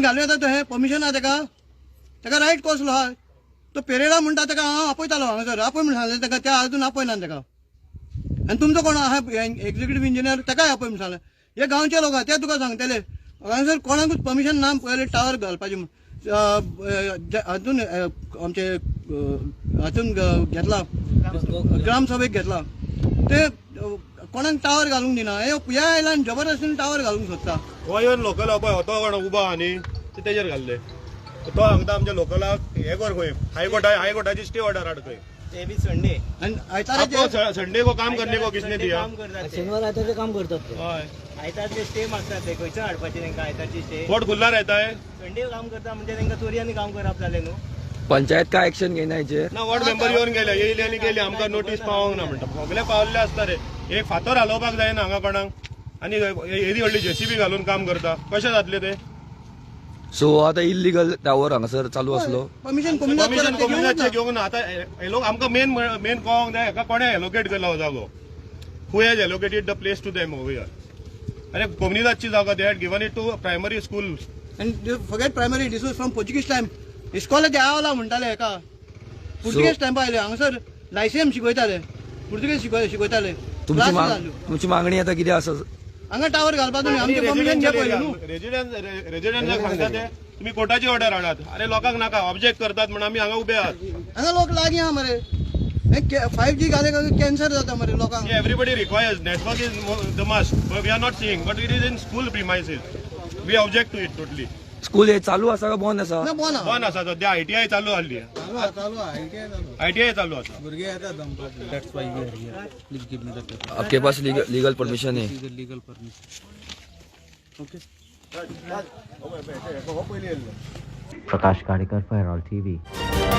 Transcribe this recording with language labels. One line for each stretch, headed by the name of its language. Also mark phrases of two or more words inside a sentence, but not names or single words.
Konkani: घालूं येता तो हें परमिशन आहा ताका रायट कसलो आहा तो पेरेडा म्हणटा ताका हांव आपयतालो हांगासर आपय म्हण सांगलें ताका त्या आजून आपयना ताका आनी तुमचो कोण आहा
English: executive engineer
Konkani: ताकाय आपय म्हण सांगलें हे गांवचे लोक आहा ते तुका सांगतले हांगासर कोणाकूच परमिशन ना पयले टावर घालपाचें हातून आमचे हातून घेतला ग्रामसभेक घेतला ते कोणाक टावर घालूंक दिना हे आयल्यान जबरदस्तीन टावर घालूंक सोदता हो येवन लोकल पळय होतो कोण उबो आहा न्ही ते तेजेर घाल्ले तो सांगता आमच्या लोकलाक हे कर खंय हायकोर्टाची
English: stay order
Konkani: हाड खंय ते भी संडे आनी आयतारा
Hindi: संडे को काम करने को किसने दिया
Konkani: शनिवार आयतारचे काम करतात हय आयतारचे स्टे मागतात ते खंयचं हाडपाचें तांकां आयतारची स्टे
Hindi: कोर्ट खुल्ला रहता है
Konkani: संडे काम करता म्हणजे तांकां चोरयांनी काम करप जालें न्हू पंचायत काय ऍक्शन घेना हेचेर ना
English: ward member
Konkani: येवन गेले येयले आनी गेले आमकां नोटीस पावोंक ना म्हणटा सगळे पावल्ले आसता रे एक फातर हालोवपाक जायना हांगा कोणाक आनी येदी व्हडली JCB घालून काम करता कशें जातले ते सो आता
English: illegal tower
Konkani: हांगासर चालू असलो परमिशन कोमिनाचे घेवंक ना आतां हे लोक आमकां मेन कळोंक जाय हेका कोणें एलोकेट केला हो जागो
English: who has allocated the place to them over here
Konkani: अरे कोमिनाची जागा
English: they had given it to primary school
Konkani: आनी
English: forget primary this was from Portuguese time
Konkani: इस्कॉला ते आवला म्हणटाले हेका पुर्तुगेज टायमा आयले हांगासर लायसेम शिकयताले पुर्तुगेज शिकयताले तुमची मागणी आता कितें आसा हांगा टावर घालपाक आमचे परमिशन घे पयलीं न्हू रेजिडेंट सांगता ते तुम्ही कोर्टाची ऑर्डर हाडात अरे लोकांक नाका ऑब्जेक्ट करतात म्हणून आमी हांगा उबे आहात हांगा लोक लागीं आहा मरे 5G घाले कॅन्सर जाता मरे लोकांक
English: everybody requires network is the must we are not seeing but it is in school premises we object to it totally
Konkani: स्कूल हे चालू आसा का बंद आसा बंद आसा सध्या ITI चालू आसली ITI चालू आसा भुरगे येता दमपाक
English: that's why we are here
Hindi: आपके पास लीगल परमिशन है
English: legal permission okay Prakash Kadikar for Herald TV.